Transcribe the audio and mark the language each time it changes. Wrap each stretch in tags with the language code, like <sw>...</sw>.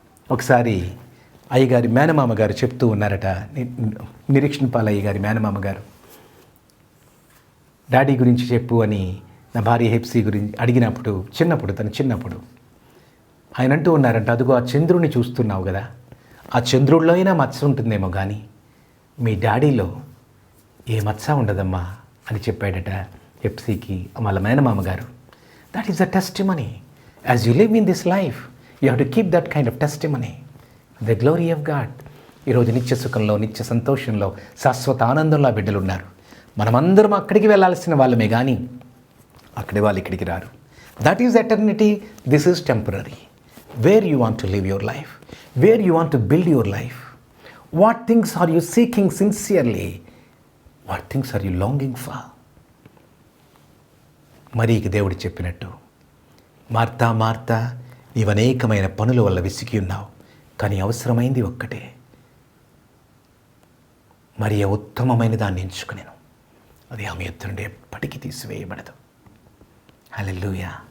<te>ఒకసారి అయ్యగారి మేనమామ గారు చెప్తూ ఉన్నారట, నిరీక్షణ పాల అయ్యగారి మేనమామ గారు, డాడీ గురించి చెప్పు అని నా భార్య హెప్సీ గురించి అడిగినప్పుడు, తను చిన్నప్పుడు ఆయన అంటూ ఉన్నారంట, అదిగో ఆ చంద్రుడిని చూస్తున్నావు కదా, ఆ చంద్రుడిలో అయినా మచ్చ ఉంటుందేమో కానీ మీ డాడీలో ఏ మచ్చ ఉండదమ్మా అని చెప్పాడట హెప్సీకి వాళ్ళ మేనమామ గారు.</te> <en>That is the testimony. As you live in this life you have to keep that kind of testimony, the glory of God.</en> <te>ఈరోజు నిత్య సుఖంలో, నిత్య సంతోషంలో, శాశ్వత ఆనందంలో ఆ బిడ్డలు ఉన్నారు. మనమందరం అక్కడికి వెళ్ళాల్సిన వాళ్ళమే కానీ అక్కడి వాళ్ళు ఇక్కడికి రారు.</te> <en>That is eternity, this is temporary. Where you want to live your life, where you want to build your life, what things are you seeking sincerely, what things are you longing for?</en> <te>మరీకి దేవుడు చెప్పినట్టు, Martha Martha, నీవు అనేకమైన పనుల వల్ల విసిగి ఉన్నావు, కానీ అవసరమైంది ఒక్కటే. మరి ఉత్తమమైన దాన్ని ఎంచుకునేను, అది ఆమె ఎత్తు నుండి ఎప్పటికీ తీసివేయబడదు. హల్లెలూయా.</te>